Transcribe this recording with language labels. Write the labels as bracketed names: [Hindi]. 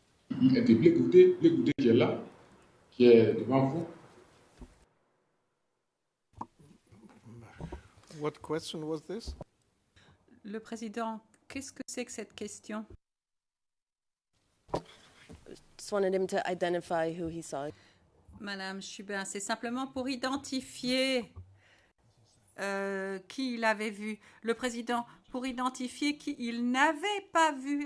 [French] Et de Blé Goudé qui est là, qui est devant vous. [English] What question was this? [French] Le président, qu'est-ce que c'est que cette question? [English] Just wanted him to identify who he saw. [French] Madame Chubin, c'est simplement pour identifier qui il avait vu. Le président, pour identifier qui il n'avait pas vu.